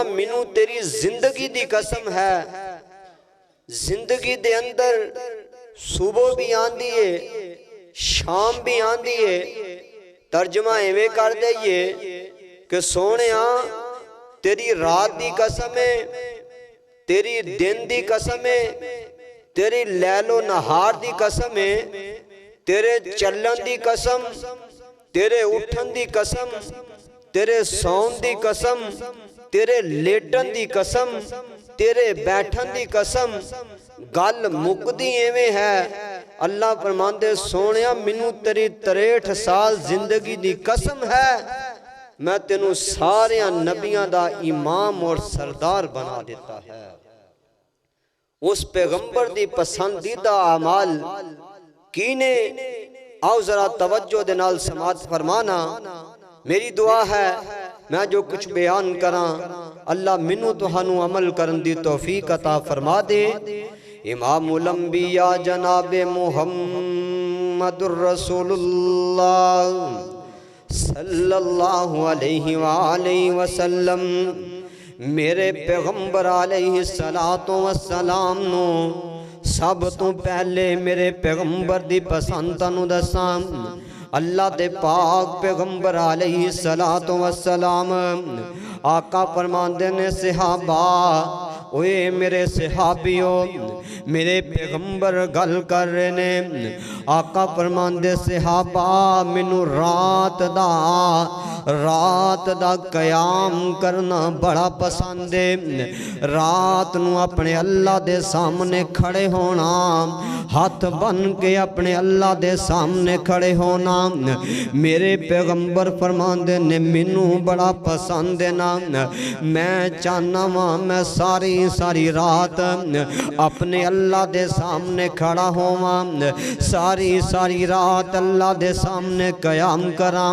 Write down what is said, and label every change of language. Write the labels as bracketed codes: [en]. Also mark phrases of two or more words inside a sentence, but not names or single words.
[pa] منو تیری زندگی دی قسم ہے، زندگی دے اندر صبح بھی آن دیئے شام بھی آن دیئے، ترجمہ ایویں کر دئیے کہ سونیا تیری رات دی قسم ہے، تیری دن دی قسم ہے، تیری لیل و نہار دی قسم ہے، تیرے چلن دی قسم، تیرے اٹھن دی قسم، تیرے سون دی قسم، تیرے لیٹن دی قسم، تیرے بیٹھن دی قسم، گل مقدی ایویں ہے۔ اللہ فرماندے سونیا منو تیری 63 سال زندگی دی قسم ہے، میں تینوں سارے نبیاں دا امام اور سردار بنا دیتا ہے۔ اس پیغمبر دی پسندیدہ اعمال کینے آؤ ذرا توجہ دے نال سماعت فرمانا۔ میری دعا ہے میں جو کچھ بیان کراں اللہ منو تہانوں عمل کرن دی توفیق عطا فرما دے۔ امام الانبیاء جناب محمد الرسول اللہ [ar] صلی اللہ علیہ وآلہ وسلم [pa] میرے پیغمبر [ar] علیہ السلام [pa] نو سب تو پہلے میرے پیغمبر دی پسند تانوں دساں۔ اللہ دے پاک پیغمبر [ar] علیہ السلام [pa] آقا فرماندے نے صحابہ اوے میرے صحابیوں میرے پیغمبر گل کر رہے نے، آقا فرماندے صحابہ منو رات دا قیام کرنا بڑا پسند ہے، رات نو اپنے اللہ دے سامنے کھڑے ہونا، ہاتھ بن کے اپنے اللہ دے سامنے کھڑے ہونا میرے پیغمبر فرماندے نے منو بڑا پسند ہے نا، میں چاہنا ہاں میں ساری رات اپنے اللہ دے سامنے کھڑا ہواں، ساری رات اللہ دے سامنے قیام کراں۔